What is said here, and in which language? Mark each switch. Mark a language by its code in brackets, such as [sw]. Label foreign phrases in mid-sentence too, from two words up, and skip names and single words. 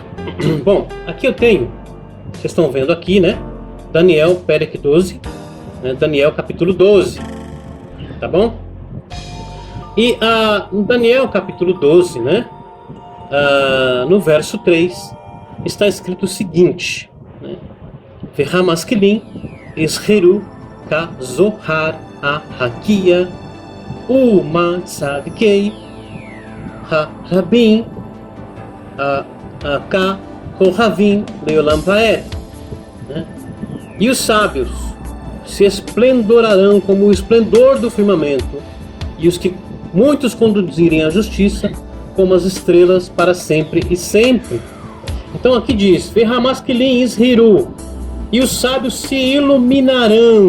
[pt] Bom, aqui eu tenho, vocês estão vendo aqui, né? Daniel, Perek 12, né? Daniel capítulo 12, tá bom? E no Daniel capítulo 12, né? No verso 3, está escrito o seguinte, né? [he] והמשכילים יזהרו כזהר הרקיע ומצדיקי רבים ככוכבים לעולם ועד. [pt] E os sábios se esplendorarão como o esplendor do firmamento, e os que muitos conduzirem a justiça como as estrelas para sempre e sempre. Então aqui diz, [he] והמשכילים יזהירו, [pt] e os sábios se iluminarão.